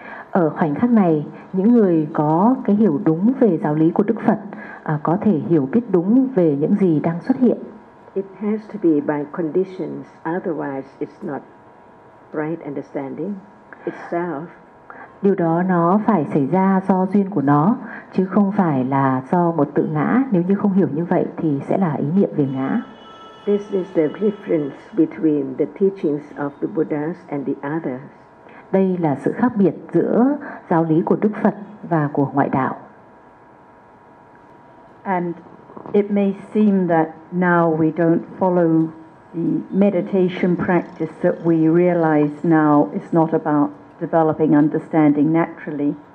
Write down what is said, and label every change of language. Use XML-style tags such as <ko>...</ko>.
<vi>Ở khoảnh khắc này, những người có cái hiểu đúng về giáo lý của Đức Phật có thể hiểu biết đúng về những gì đang xuất hiện.</vi> <en>It has to be by conditions, otherwise it's not right understanding itself.</en> <vi>Điều đó nó phải xảy ra do duyên của nó, chứ không phải là do một tự ngã. Nếu như không hiểu như vậy thì sẽ là ý niệm về ngã.</vi> <en>This is the difference between the teachings of the Buddhas and the others.</en> <vi>Đây là sự khác biệt giữa giáo lý của Đức Phật và của ngoại đạo.</vi> <en>And it may seem that now we don't follow the meditation practice that we realize now is not about developing understanding naturally.</en>